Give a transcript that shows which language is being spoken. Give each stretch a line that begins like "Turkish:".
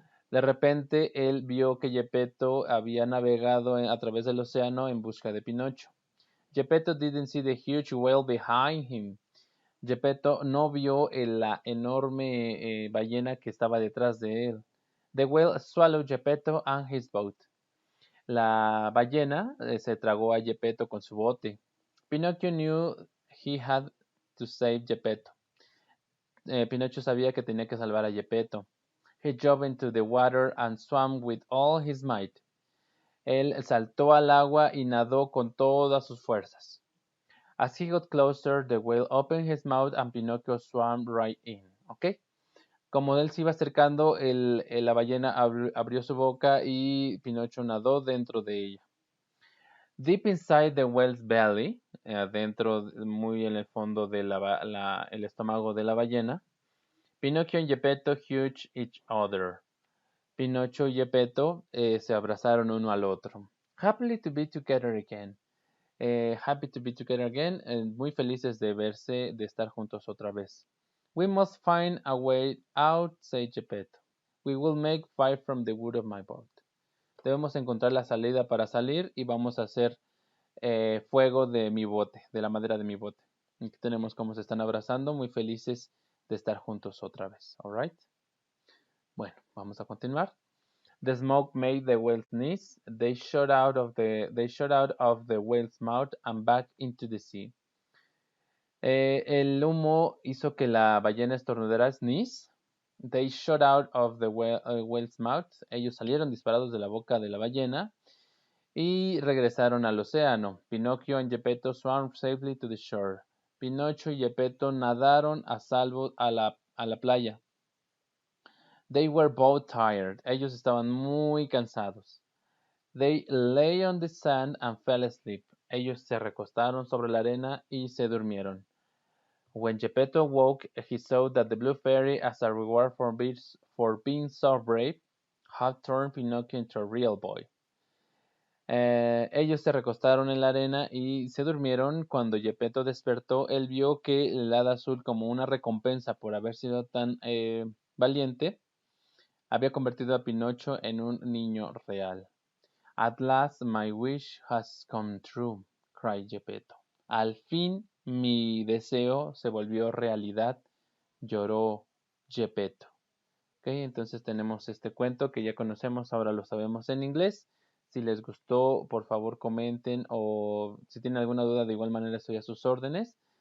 Spanish: De repente él vio que Geppetto había navegado a través del océano en busca de Pinocho.
English: Geppetto didn't see the huge whale behind him.
Spanish: Geppetto no vio la enorme ballena que estaba detrás de él.
English: The whale swallowed Geppetto and his boat.
Spanish: La ballena se tragó a Geppetto con su bote.
English: Pinocchio knew he had to save Geppetto.
Spanish: Pinocho sabía que tenía que salvar a Geppetto.
English: He jumped into the water and swam with all his might.
Spanish: Él saltó al agua y nadó con todas sus fuerzas.
English: As he got closer, the whale opened his mouth and Pinocchio swam right in. ¿Ok?
Spanish: Como él se iba acercando, la ballena abrió su boca y Pinocho nadó dentro de ella.
English: Deep inside the whale's belly,
Spanish: adentro, muy en el fondo del el estómago de la ballena,
English: Pinocchio and Geppetto hugged each other.
Spanish: Pinocho y Geppetto se abrazaron uno al otro.
English: Happy to be together again. Happy to be together again.
Spanish: Muy felices de verse, de estar juntos otra vez.
English: We must find a way out, said Geppetto. We will make fire from the wood of my boat.
Spanish: Debemos encontrar la salida para salir y vamos a hacer fuego de mi bote, de la madera de mi bote. Aquí tenemos cómo se están abrazando, muy felices de estar juntos otra vez.
English: Alright.
Spanish: Bueno, vamos a continuar.
English: The smoke made the whale sneeze. They shot out of the whale's mouth and back into the sea.
Spanish: El humo hizo que la ballena estornudara.
English: Sneeze. They shot out of the whale's mouth.
Spanish: Ellos salieron disparados de la boca de la ballena y regresaron al océano.
English: Pinocchio and Geppetto swam safely to the shore.
Spanish: Pinocho y Geppetto nadaron a salvo a la playa.
English: They were both tired.
Spanish: Ellos estaban muy cansados.
English: They lay on the sand and fell asleep.
Spanish: Ellos se recostaron sobre la arena y se durmieron.
English: When Geppetto woke, he saw that the Blue Fairy, as a reward for being so brave, had turned Pinocchio into a real boy.
Spanish: Ellos se recostaron en la arena y se durmieron. Cuando Geppetto despertó, él vio que el hada azul, como una recompensa por haber sido tan valiente, había convertido a Pinocho en un niño real.
English: At last my wish has come true, cried Geppetto.
Spanish: Al fin mi deseo se volvió realidad, lloró Geppetto. Okay, entonces tenemos este cuento que ya conocemos, ahora lo sabemos en inglés. Si les gustó, por favor comenten, o si tienen alguna duda, de igual manera estoy a sus órdenes.